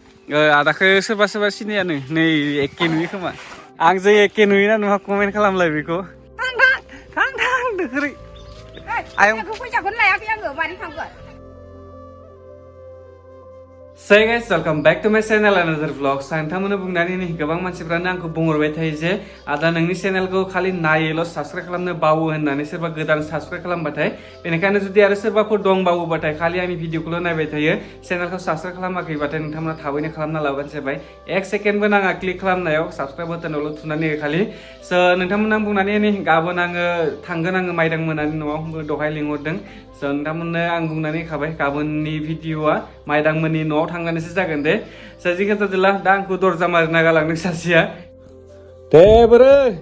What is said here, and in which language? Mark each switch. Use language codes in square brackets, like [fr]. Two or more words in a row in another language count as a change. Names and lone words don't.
[brx] आदाखौ सोरबा सोरबा सिनायानो नै एखे नुयो खोमा आंजों एखे नुयोना नुवा कमेन्ट खालामलाय बेखौ थां दोखोरै आयं फैसाखौनो लायाखै आङो मारै थांगोन [en] Say guys, welcome back to my channel another vlogs. [brx] नोंथांमोननो बुंनानै नै गोबां मानसिफ्रानो आंखौ बुंहरबाय थायो जे आदा नोंनि चेनेलखौ खालि नायोल' साबस्क्राइब खालामनो बावो होननानै सोरबा गोदान साबस्क्राइब खालामबाथाय बेनिखायनो जुदि आरो सोरबाफोर दंबावोबाथाय खालि आंनि भिडिअखौल' नायबाय थायो चेनेलखौ साबस्क्राइब खालामाखैबाथाय नोंथांमोना थाबैनो खालामना लाबानो जाबाय एक सेकेन्डबो नाङा क्लिक खालामनायाव साबस्क्राइब बटनावल' थुनानै हो खालि नोंथांमोननो आं बुंनानै नै गाबोन आङो थांगोन आङो माइदां मोनानि न'आव दहाय लिंहरदों नोंथांमोननो आं बुंनानै होखाबाय गाबोननि भिडिअआ माइदांमोननि न'आव थांनानैसो जागोन दे साजि खोन्थादोला दा आंखौ दरजा मारिना गालांदों सासेया दे बोरै